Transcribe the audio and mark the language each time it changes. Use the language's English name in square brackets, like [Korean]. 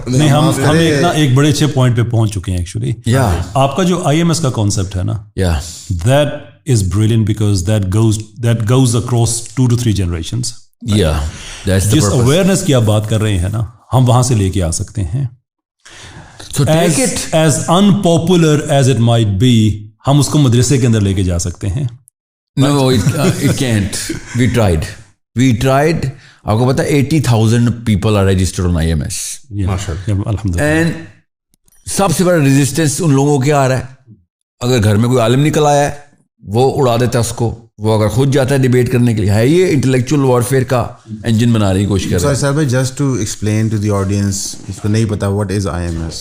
[Urdu] نہیں ہم ایک بڑے اچھے پوائنٹ پہ پہنچ چکے ہیں ایکچولی. آپ کا جو IMS کا کانسیپٹ ہے نا, that is brilliant because that goes across 2 to 3 generations. جس اویئرنیس کی آپ بات کر رہے ہیں نا, ہم وہاں سے لے کے آ سکتے ہیں. As unpopular as it might be, ہم اس کو مدرسے کے اندر لے کے جا سکتے ہیں. [English] No, it can't. We tried. آپ کو پتا 80,000 people are registered on IMS. [Urdu] الحمدللہ. And سب سے بڑا ریزسٹنس ان لوگوں کو کیا آ رہا ہے, اگر گھر میں کوئی عالم نکل آیا ہے وہ اڑا دیتا ہے اس کو, وہ اگر خود جاتا ہے ڈیبیٹ کرنے کے لیے, ہے یہ انٹلیکچوئل وارفیئر کا انجن بنانے کی کوشش کر رہا ہے. [English] Sir just to explain to the audience اس کو نہیں پتا what is IMS.